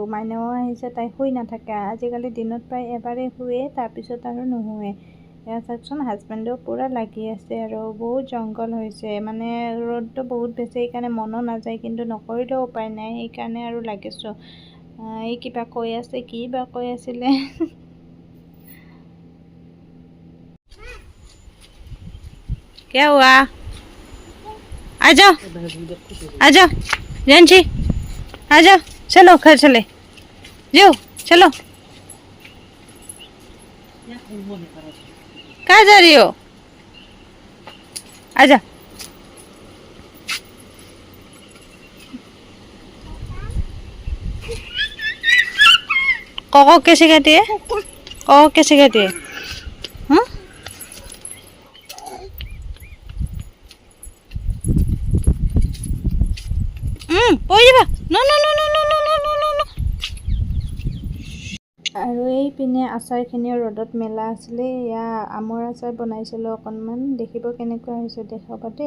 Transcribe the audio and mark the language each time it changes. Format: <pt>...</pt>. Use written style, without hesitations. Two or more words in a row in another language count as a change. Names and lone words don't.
<as>মাইনাও আহিছে, তাই শুই নাথাকে আজিকালি, দিনত প্ৰায় এবাৰেই শুৱে, তাৰপিছত আৰু নুশুৱে। এয়া চাওকচোন, হাজবেণ্ডেও পূৰা লাগি আছে আৰু বহুত জংঘল হৈছে, মানে ৰ'দটো বহুত বেছি, সেইকাৰণে মনো নাযায়, কিন্তু নকৰিলেও উপায় নাই, সেইকাৰণে আৰু লাগিছোঁ। এই কিবা কৈ আছে, কি বা কৈ আছিলে।</as> <hi>क्या हुआ? आ जाओ आ जाओ जानची, आ जाओ, चलो घर चले जाओ, चलो। कहाँ जा रही हो? आ जा। कोको कैसे कहती है? कोको कैसे कहती है? हाँ?</hi> <as>পৰি যাবা।</as> <en>no no no no no no no no no no.</en> <as>আৰু এইপিনে আচাৰখিনিও ৰ'দত মেলা আছিলে। এয়া আমৰ আচাৰ বনাইছিলোঁ অকণমান, দেখিব কেনেকুৱা হৈছে দেখাব দেই।</as>